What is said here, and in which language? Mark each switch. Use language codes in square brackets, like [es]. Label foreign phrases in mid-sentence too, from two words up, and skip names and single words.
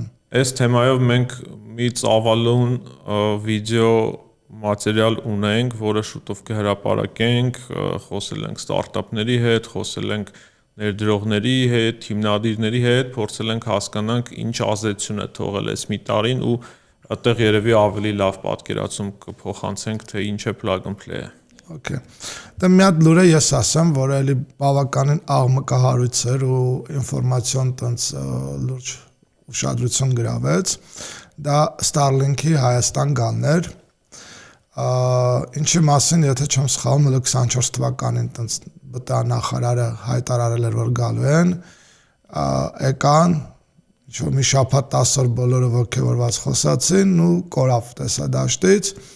[hy] Այս թեմայով մենք մի ծավալուն վիդեո մատերիալ ունենք, որը շուտով կհրապարակենք, խոսել ենք ստարտափների հետ, խոսել ենք ներդրողների հետ, հիմնադիրների հետ, փորձել ենք հասկանանք ինչ ազդեցություն է թողել այս մի տարին ու այդտեղ երևի ավելի լավ պատկերացում կփոխանցենք, թե ինչ է [en] plug and play- [hy] ը։ [en] Okay. [hy] Դե մի հատ լուրը ես ասեմ, որ էլի բավականին աղմկահարույց էր ու ինֆորմացիոն տենց լուրջ ուշադրություն գրավեց։ Դա Starlink-ի Հայաստան գալն էր։ Ինչի մասին, եթե չեմ սխալվում, 24 թվականին տենց ԲՏԱ նախարարը հայտարարել էր, որ գալու են, եկան, ինչ-որ մի շաբաթ 10 օր բոլորը ոգևորված խոսացին ու կորավ տեսադաշտից։